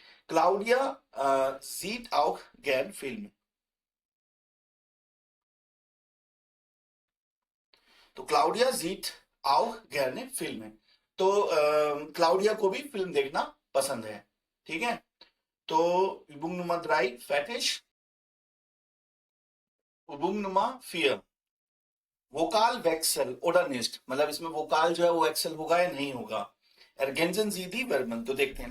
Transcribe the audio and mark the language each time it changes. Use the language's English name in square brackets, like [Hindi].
[Hindi] Claudia [German] sieht auch gern Film, [Hindi] तो Claudia [German] sieht auch gerne Filme, [Hindi] तो Claudia को भी फिल्म देखना पसंद है, ठीक है। [German] तो Übung Nummer 3 fertig। Übung Nummer 4 [Hindi] vocal वेक्सल [German] oder nicht, [Hindi] मतलब इसमें वोकाल जो है वो वेक्सल होगा या नहीं होगा। [German] ergänzen Sie die Verben, [Hindi] तो देखते हैं।